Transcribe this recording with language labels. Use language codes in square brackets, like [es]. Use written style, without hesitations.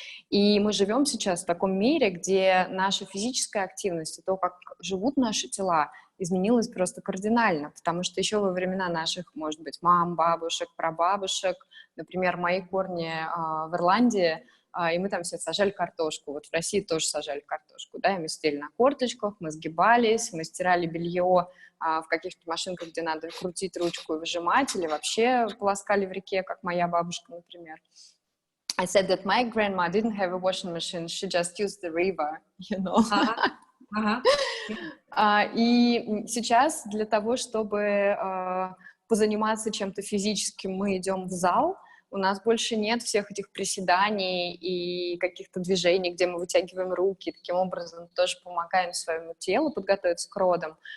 [ru] И мы живем сейчас в таком мире, где наша физическая активность и то, как живут наши тела, изменилась просто кардинально, потому что еще во времена наших, может быть, мам, бабушек, прабабушек, например, мои корни в Ирландии, и мы там все сажали картошку. Вот в России тоже сажали картошку, да, и мы сидели на корточках, мы сгибались, мы стирали белье в каких-то машинках, где надо крутить ручку и выжимать, или вообще полоскали в реке, как моя бабушка, например. [en] I said that my grandma didn't have a washing machine, she just used the river, you know. [ru] И сейчас для того, чтобы позаниматься чем-то физическим, мы идем в зал. У нас больше нет всех этих приседаний и каких-то движений, где мы вытягиваем руки, таким образом тоже помогаем своему телу подготовиться к родам.